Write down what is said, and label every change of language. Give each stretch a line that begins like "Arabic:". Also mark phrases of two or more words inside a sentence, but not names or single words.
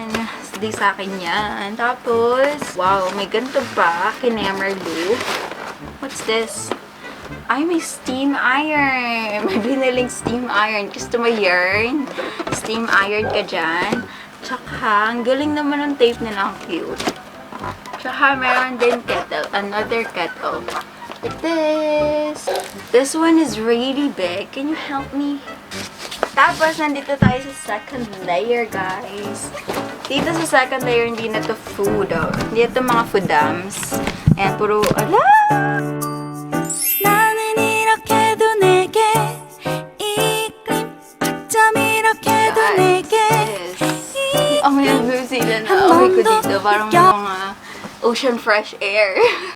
Filipino: Di sa akin yan. Tapos, wow, may ganito pa. Kinemerlu.
English: What's this?
Filipino: Ay, may
English: steam iron.
Filipino: May biniling
English: steam iron.
Filipino: Gusto mo yarn?
English: Steam iron
Filipino: ka dyan. Tsaka, ang galing naman ng tape nila. Ang cute. Tsaka, meron din kettle.
English: Another kettle. Like this. This one is really big. Can you help me?
Filipino: Tapos, nandito tayo sa
English: second layer,
Filipino: guys. Dito sa
English: second layer,
Filipino: hindi na to food, oh. Hindi na to mga foodams. Ayan, puro,
Korean: 나는 이렇게도 내게 이끌림 이렇게도 내게
Filipino: Ang New Zealand na amoy ko dito. Parang mga
English: ocean fresh air.